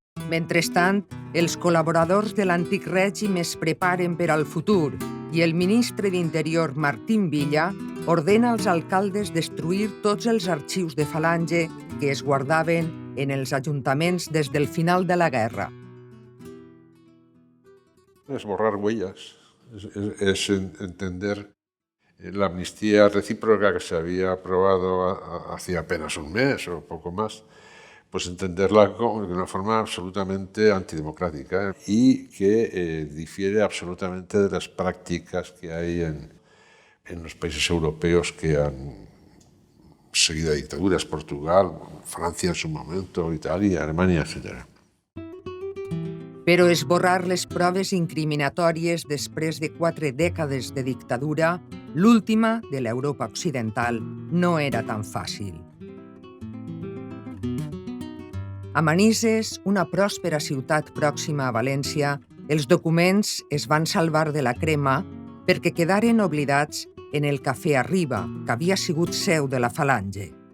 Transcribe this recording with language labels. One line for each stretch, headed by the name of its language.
Catalan: Mentrestant, els col·laboradors de l'antic règim es preparen per al futur i el ministre d'Interior, Martín Villa, ordena als alcaldes destruir tots els arxius de Falange que es guardaven en els ajuntaments des del final de la guerra.
Spanish: Es borrar huellas, es entender la amnistía recíproca que se había aprobado hacía apenas un mes o poco más, pues entenderla de una forma absolutamente antidemocrática y que difiere absolutamente de las prácticas que hay en los países europeos que han seguido dictaduras, Portugal, Francia en su momento, Italia, Alemania, etc.
Catalan: Però esborrar les proves incriminatòries després de 4 dècades de dictadura, l'última de l'Europa occidental, no era tan fàcil. A Manises, una pròspera ciutat pròxima a València, els documents es van salvar de la crema perquè quedaren oblidats en el Cafè Arriba, que havia sigut seu de la Falange.